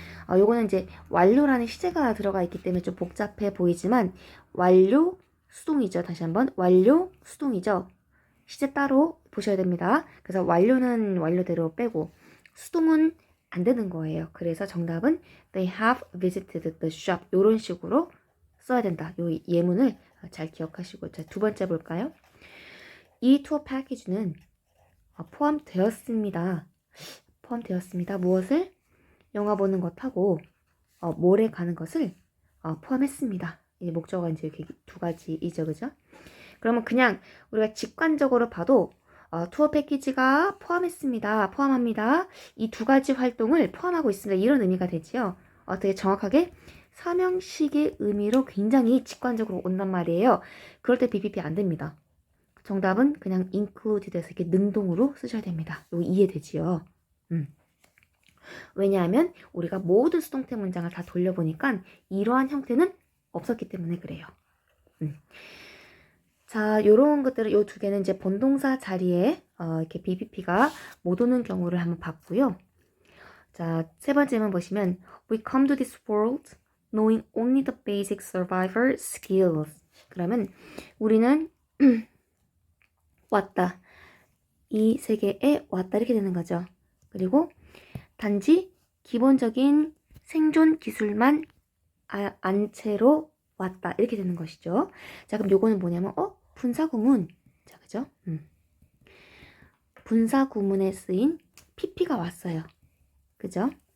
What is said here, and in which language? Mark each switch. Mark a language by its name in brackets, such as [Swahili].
[Korean] 요거는 이제 완료라는 시제가 들어가 있기 때문에 좀 복잡해 보이지만 완료 수동이죠. 다시 한번 완료 수동이죠. 시제 따로 보셔야 됩니다. 그래서 완료는 완료대로 빼고 수동은 안 되는 거예요. 그래서 정답은 [English] they have visited the shop. [Korean] 이런 식으로 써야 된다. 요 예문을 잘 기억하시고. 자, 두 번째 볼까요? 이 투어 패키지는 포함되었습니다. 무엇을? 영화 보는 것하고 몰에 가는 것을 포함했습니다. 이 목적어가 이제 이렇게 두 가지이죠. 그죠? 그러면 그냥 우리가 직관적으로 봐도 투어 패키지가 포함합니다. 이 두 가지 활동을 포함하고 있습니다. 이런 의미가 되지요. 되게 정확하게 삼형식의 의미로 굉장히 직관적으로 온단 말이에요. 그럴 때 BPP 안 됩니다. 정답은 그냥 included에서 이렇게 능동으로 쓰셔야 됩니다. 이거 이해되지요? 왜냐하면 우리가 모든 수동태 문장을 다 돌려보니까 이러한 형태는 없었기 때문에 그래요. 자, 요런 것들을 요 두 개는 이제 본동사 자리에 이렇게 BPP가 못 오는 경우를 한번 봤고요. 자, 세 번째만 보시면 [English] We come to this world knowing only the basic survival skills. [Korean] 그러면 우리는 왔다. 이 세계에 왔다 이렇게 되는 거죠. 그리고 단지 기본적인 생존 기술만 안 채로 왔다 이렇게 되는 것이죠. 자, 그럼 요거는 뭐냐면 분사구문. 자, 그죠? 분사구문에 쓰인 PP가 왔어요. 그죠?